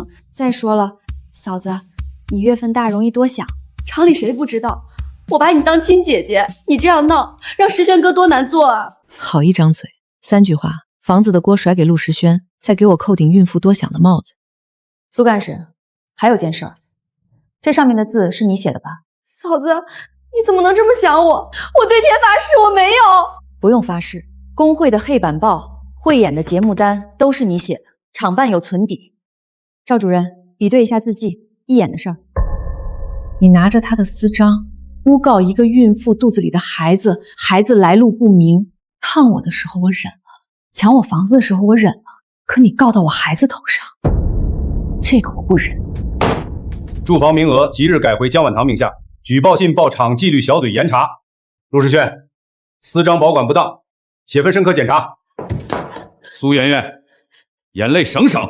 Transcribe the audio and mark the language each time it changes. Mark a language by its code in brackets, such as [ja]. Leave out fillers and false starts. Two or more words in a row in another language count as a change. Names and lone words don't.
[zh] 再說了，嫂子，你月份大容易多想，廠裡誰不知道？我把你當親姐姐，你這樣鬧，讓石軒哥多難做啊！好一張嘴，3句話，房子的鍋甩給陸時軒，再給我扣頂孕婦多想的帽子。蘇幹事，還有件事兒，這上面的字是你寫的吧？嫂子，你怎麼能这麼想我？我对天發誓我沒有。不用發誓，工會的黑板報、匯演的節目單都是你寫的，廠辦有存底。趙主任，比對一下字跡，一眼的事兒。你拿着他的私章，誣告一個孕婦肚子裡的孩子，孩子來路不明。燙我的時候我忍了，搶我房子的時候我忍了，可你告到我孩子頭上，這個我不忍。住房名額即日改回江晚堂名下，舉報信報廠紀律小組嚴查。陸世軒，私章保管不當，写份深刻檢查。蘇媛媛，眼淚省省。